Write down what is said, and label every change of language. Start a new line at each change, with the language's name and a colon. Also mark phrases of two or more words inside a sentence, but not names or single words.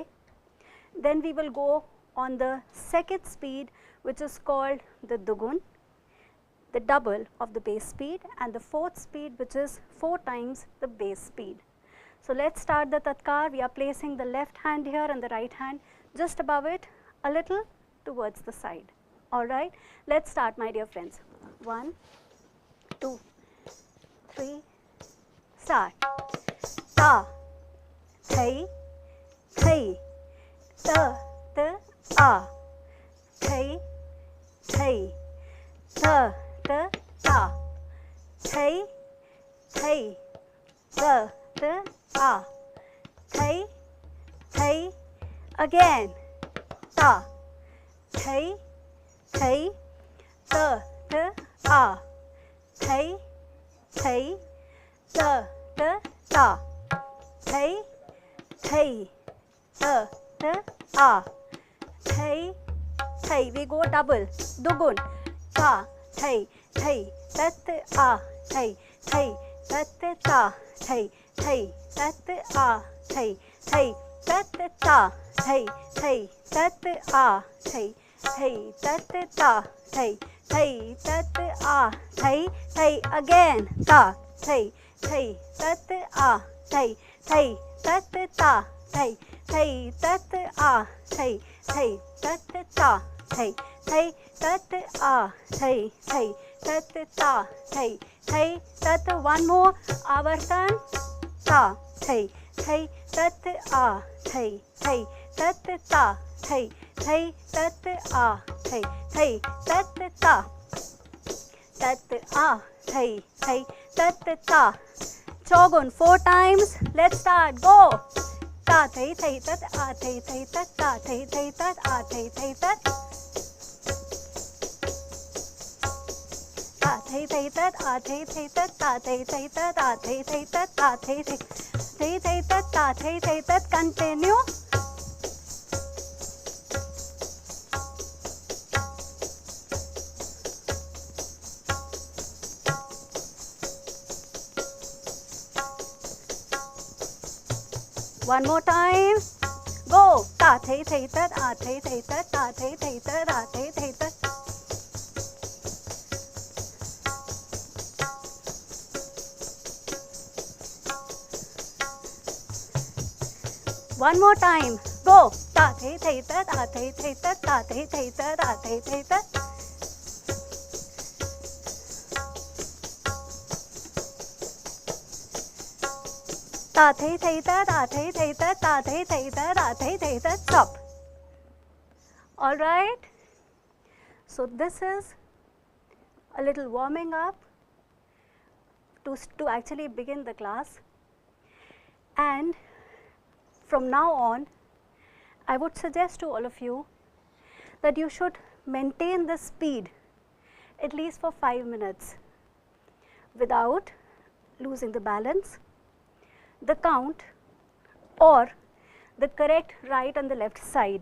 English: Then we will go on the second speed, which is called the dugun, the double of the base speed, and the fourth speed, which is 4 times the base speed. So let's start the tatkar. We are placing the left hand here and the right hand just above it, a little towards the side. All right, let's start, my dear friends. 1, 2, 3, start. Ta, thai, thai, ta, ta, a, thai, thai, ta, ta, ta, thai, thai, ta, ta, a, thai, thai, again, ta, thai, thai, ta, ta, a, thai, thai, ta, ta, ta, thai, thai, ta, ta, a, thai, thai. We go double, dugun, ta, thai, thai, tat, a, thai, thai, tat, ta, thai, thai, tat, a, thai, thai, tat, ta, thai, thai, tat, a, thai, thai, tat, ta, thai, thai, tat, a, thai, thai, again, ta, thai, thai, tat, a, thai, thai, tat, ta, thai, thai, tat, a, thai, thai, tat, ta, thai, thai, tat, a, thai, thai, tat, ta, thai, thai, tat. One more, avartan, ta, thai, thai, tat, a, thai, thai, tat, ta, thai, thai, tat, a, thai, thai, tat, ta, tat, a, thai, thai, tat, ta. Chogun 4 times. Let's start. Go. Ta, thai, thai, tat, a, thai, thai, tat, ta, thai, thai, tat, a, thai, thai, tat. Ta, thai, thai, tat, a, thai, thai, tat, ta, thai, thai, tat, a, thai, thai, tat, ta, thai, thai, thai, thai, tat, ta, thai, thai, tat. Continue. One more time. Go. Ta, thai, thai, tat, a, thai, thai, tat, ta, thai, thai, tat, a, thai, thai, tat. One more time. Go. Ta, thai, thai, tat, a, thai, thai, tat, ta, thai, thai, tat, a, thai, thai, tat. Ta, thai, thai, tat, a, thai, thai, tat, ta, thai, thai, tat, a, thai, thai, tat. Stop. All right. So this is a little warming up to actually begin the class. And from now on, I would suggest to all of you that you should maintain the speed at least for 5 minutes without losing the balance, the count, or the correct right and the left side.